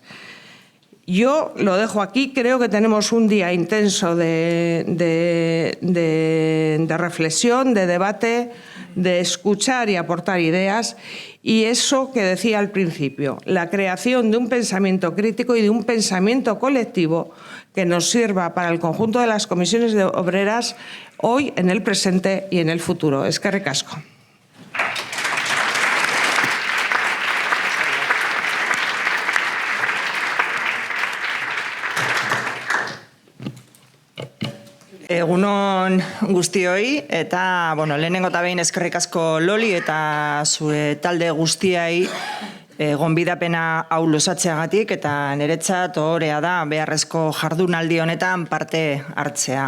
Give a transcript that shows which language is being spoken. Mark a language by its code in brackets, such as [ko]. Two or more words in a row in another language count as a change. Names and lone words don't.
[es] Yo lo dejo aquí, creo que tenemos un día intenso de reflexión, de debate, de escuchar y aportar ideas, y eso que decía al principio, la creación de un pensamiento crítico y de un pensamiento colectivo que nos sirva para el conjunto de las comisiones obreras hoy, en el presente y en el futuro. [eu] Eskerrik asko. Egunon guztioi, eta lehenengo eta behin eskerrik asko Loli eta zure talde guztiai gonbidapena hau luzatzeagatik, eta niretzat ohorea da beharrezko jardunaldi honetan parte hartzea.